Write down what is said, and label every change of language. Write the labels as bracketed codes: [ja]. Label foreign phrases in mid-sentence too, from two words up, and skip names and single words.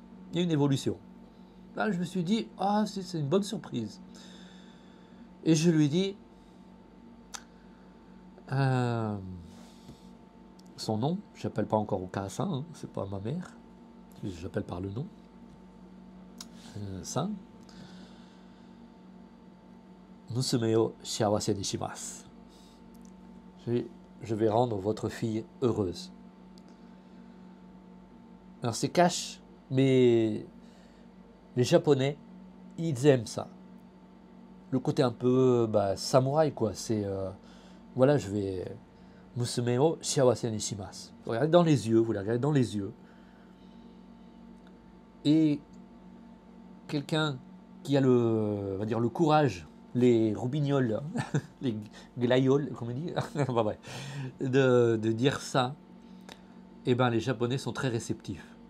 [fr] Il y a une évolution. Là, je me suis dit, ah, c'est une bonne surprise. Et je lui dis, son nom, je n'appelle pas encore au Kassin, hein, c'est pas ma mère, j'appelle par le nom, [ja] San, 娘を幸せにします. [fr] Je vais rendre votre fille heureuse. Alors c'est cash, mais les Japonais, ils aiment ça. Le côté un peu samouraï, quoi. C'est, voilà, je vais... [ja] 娘を幸せにします. [fr] Vous regardez dans les yeux, vous la regardez dans les yeux. Et quelqu'un qui a on va dire, le courage, les roubignoles, les glaïoles, comme on dit, enfin, bref, de dire ça, eh ben, les Japonais sont très réceptifs.